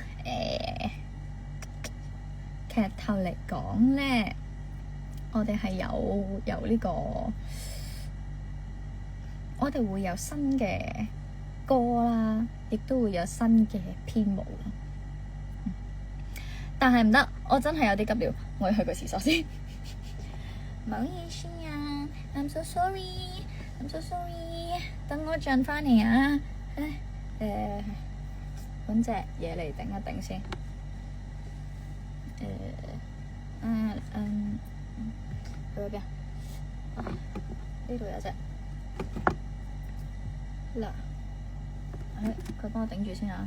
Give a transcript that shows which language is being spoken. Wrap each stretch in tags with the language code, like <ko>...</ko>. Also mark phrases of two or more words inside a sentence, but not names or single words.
<yue>劇透嚟講咧，我哋係有呢個，我哋會有新嘅歌啦，亦都會有新嘅編舞啦。但係唔得，我真係有啲急了，我要去個廁所先。唔好意思啊 ，</yue> <en>I'm so sorry，</en> <yue>等我轉翻嚟啊！揾隻嘢嚟頂一頂先。去咗邊啊？呢度有隻。嗱，佢幫我頂住先啊！</yue>